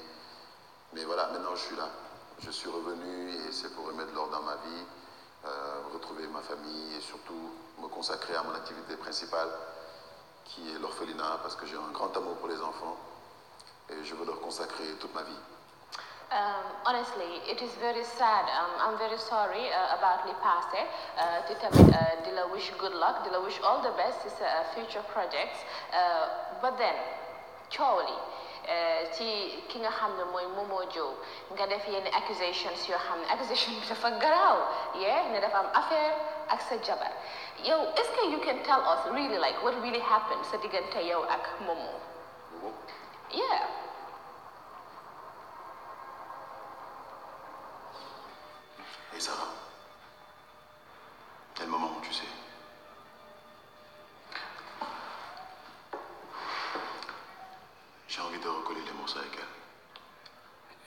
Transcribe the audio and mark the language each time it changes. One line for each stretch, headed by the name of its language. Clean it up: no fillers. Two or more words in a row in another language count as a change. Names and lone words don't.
French: Mais voilà, maintenant je suis là. Je suis revenu et c'est pour remettre l'ordre dans ma vie, retrouver ma famille et surtout me consacrer à mon activité principale qui est l'orphelinat parce que j'ai un grand amour pour les enfants et je veux leur consacrer toute ma vie.
English: Honestly, it is very sad. I'm very sorry about li passé.
Wolof: Te tamit di la
English: wish good luck,
Wolof: di la
English: wish all the best in future projects. But then,
Wolof: coow li ci ki nga xam ne mooy Momo Joe nga def yenn accusations yoo xam ne accusation bi dafa garaaw ne dafa am affaire ak sa jabar yow
French: est-ce que
English: you can tell us really like what really happened
Wolof: sa diggante yow ak Momo?
English: Yeah.
French: Et Sarah, quel moment tu sais? J'ai envie de recoller les morceaux avec elle.